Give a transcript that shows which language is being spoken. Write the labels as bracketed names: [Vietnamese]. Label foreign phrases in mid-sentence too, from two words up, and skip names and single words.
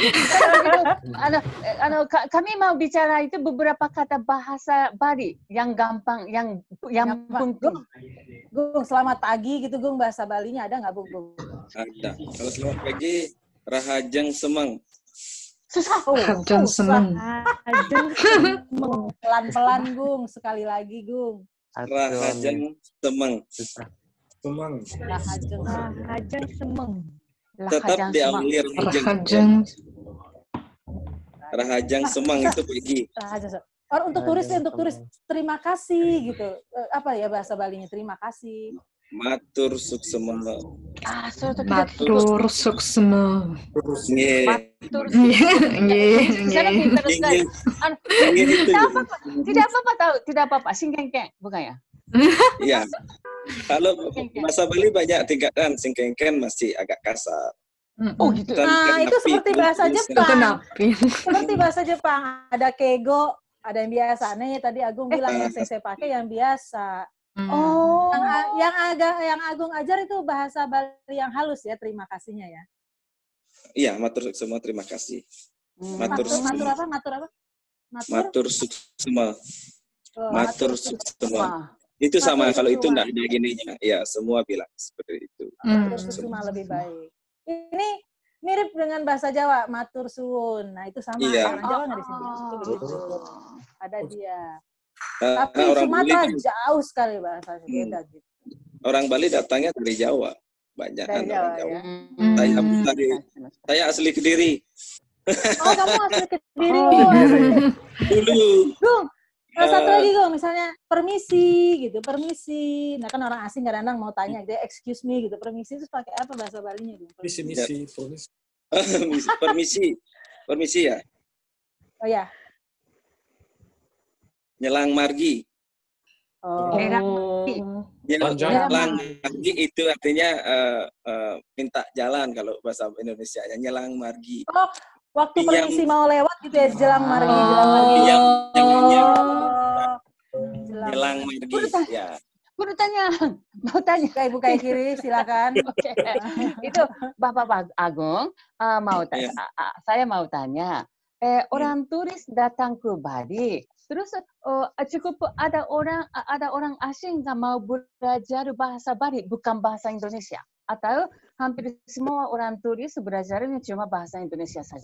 [Indonesian] Kami mau bicara itu beberapa kata bahasa Bali yang gampang, yang penting. Gung, selamat pagi gitu, Gung, bahasa Balinya ada nggak, Gung? Ada. Kalau selamat pagi, [Balinese] Rahajeng Semeng. [Indonesian] Susah. [Balinese] Rahajeng Semeng. [Indonesian] Pelan-pelan, Gung, sekali lagi, Gung. [Balinese] Rahajeng Semeng. Rahajeng Semeng. [Indonesian] Tetap diambil [Balinese] Rahajeng Semeng [Indonesian] itu pergi. Untuk turis terima kasih gitu. Apa ya bahasa Balinya? Terima kasih. [Balinese] Matur suksema. Matur suksema. [Indonesian] Tidak apa-apa tahu, tidak apa-apa. Singkengkeng, bukan ya? Iya. Kalau bahasa Bali banyak tingkatan, singkengken masih agak kasar. Oh gitu. Nah, itu seperti bahasa Jepang. Seperti bahasa Jepang, ada kego, ada yang biasa. Nih tadi Agung bilang yang saya pakai yang biasa. Oh. Yang Agung ajar itu bahasa Bali yang halus ya, terima kasihnya ya. Iya, [Balinese] matur suksema, [Indonesian] terima kasih. Matur apa? [Balinese] Matur suksema. Matur suksema. [Indonesian] Itu sama, kalau itu enggak ada gininya. Ya, semua bilang seperti itu. [Balinese] Matur suksema [Indonesian] lebih baik. Ini mirip dengan bahasa Jawa, [Javanese] matur suwun. [Indonesian] Nah, itu sama. Iya. Orang Jawa nggak di sini. Begitu. Ada dia. Tapi Sumatera jauh sekali bahasanya, beda gitu. Orang Bali datangnya dari Jawa. Banyak dari orang Jawa. Ya? Saya asli Kediri. Oh, kamu asli Kediri. Dulu. Gung, satu lagi Gung, misalnya permisi gitu, permisi. Nah kan orang asing kadang-kadang mau tanya, dia [English] excuse me [Indonesian] gitu, permisi itu pakai apa bahasa Balinya? Permisi ya. Oh ya. [Balinese] Nyelang margi. Nyelang margi [Indonesian] itu artinya minta jalan kalau bahasa Indonesia ya, [Balinese] nyelang margi. [Indonesian] Oh, waktu permisi mau lewat gitu ya, [Balinese] jelang margi, Jelang margi ya. [Indonesian] Mau tanya Ibu Kaikiri, silakan. Itu Bapak Agung saya mau tanya. Orang turis datang ke Bali, terus cukup ada orang asing yang mau belajar bahasa Bali, bukan bahasa Indonesia, atau hampir semua orang turis belajarnya cuma bahasa Indonesia saja.